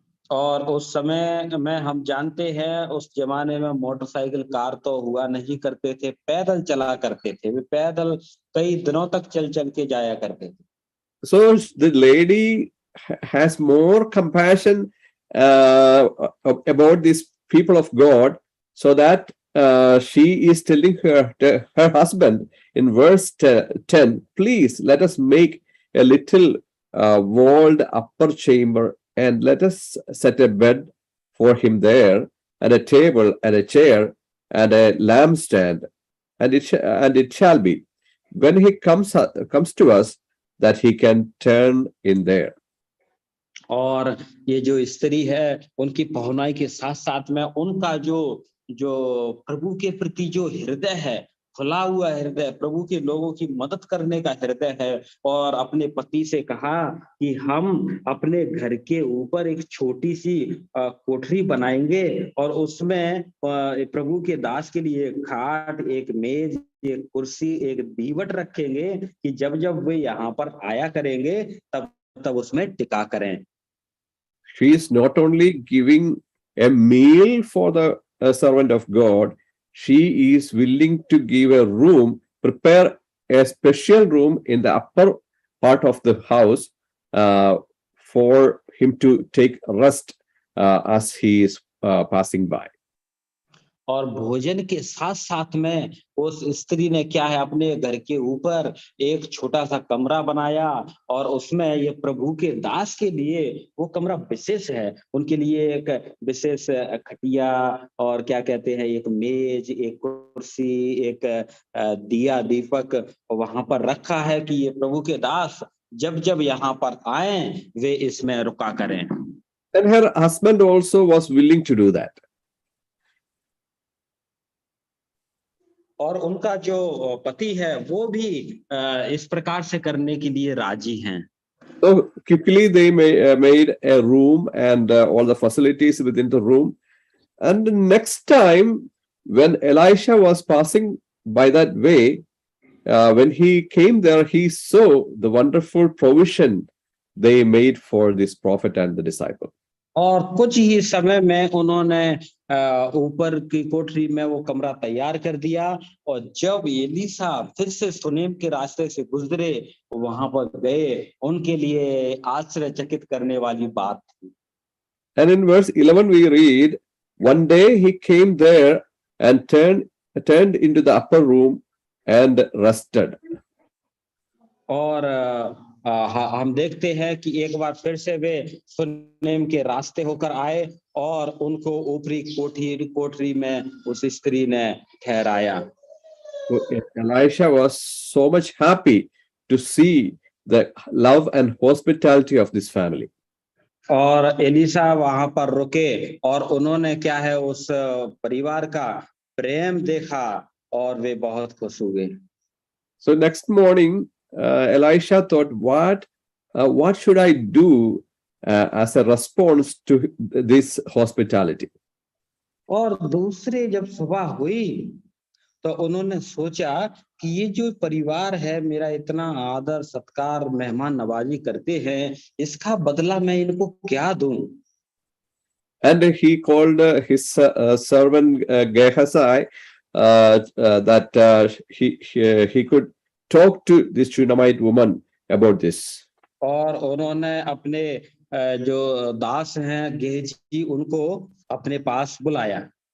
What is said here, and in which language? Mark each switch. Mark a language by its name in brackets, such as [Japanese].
[Hindi] और उस समय में हम जानते हैं उस जमाने में मोटरसाइकिल कार तो हुआ नहीं करते थे, पैदल चला करते थे, वे पैदल कई दिनों तक चल चल के जाया करते थे। [English] So the lady has more compassion about these people of God, so that she is telling her husband in verse 10, please let us make a little walled upper chamber, and let us set a bed for him there, and a table and a chair and a lampstand, and it shall be when he comes to us that he can turn in there. [Hindi] और ये जो स्त्री है उनकी पहुनाई के साथ साथ में उनका जो जो प्रभु के प्रति जो हृदय है, खुला हुआ हृदय, प्रभु के लोगों की मदद करने का हृदय है, और अपने पति से कहा कि हम अपने घर के ऊपर एक छोटी सी कोठरी बनाएंगे और उसमें प्रभु के दास के लिए एक खाट, एक मेज, एक कुर्सी, एक दीवट रखेंगे कि जब जब वे यहाँ पर आया करेंगे तब तब उसमें टिका करें। [English] She is not only giving a meal for the servant of God, she is willing to give a room, prepare a special room in the upper part of the house for him to take rest as he is passing by. [Hindi] और भोजन के साथ साथ में उस स्त्री ने क्या है अपने घर के ऊपर एक छोटा सा कमरा बनाया और उसमें ये प्रभु के दास के लिए वो कमरा विशेष है, उनके लिए एक विशेष खटिया और क्या कहते हैं एक मेज, एक कुर्सी, एक दिया दीपक वहां पर रखा है कि ये प्रभु के दास जब जब यहाँ पर आए वे इसमें रुका करें। [English] And her husband also was willing to do that. [Hindi] और उनका जो पति है वो भी इस प्रकार से करने के लिए राजी हैं। [English] So quickly they made a room and all the facilities within the room. And the next time when Elisha was passing by that way, when he came there, he saw the wonderful provision they made for this prophet and the disciple. [Hindi] और कुछ ही समय में उन्होंने ऊपर की कोठरी में वो कमरा तैयार कर दिया और जब एलीशा फिर से सुनेम के रास्ते से गुजरे वहां पर गए, उनके लिए आश्चर्यचकित करने वाली बात थी। [English] And in verse 11 we read, one day he came there and turned into the upper room and rested. [Hindi] और हम देखते हैं कि एक बार फिर से वे सुनेम के रास्ते होकर आए और उनको ऊपरी कोठरी में उस स्त्री ने ठहराया। [English] So Elisha was so much happy to see the love and hospitality of this family. [Hindi] और एलिशा वहां पर रुके और उन्होंने क्या है उस परिवार का प्रेम देखा और वे बहुत खुश हुए। [English] So next morning, Elisha thought, what should I do as a response to this hospitality? [Hindi] और दूसरे जब सुबह हुई तो उन्होंने सोचा कि ये जो परिवार है मेरा इतना आदर सत्कार मेहमान नवाजी करते हैं, इसका बदला मैं इनको क्या दूं? [English] And he called his servant Gehazi that he could talk to this Shunammite woman about this. [Hindi] और उन्होंने अपने जो दास हैं गेहजी उनको अपने पास बुलाया।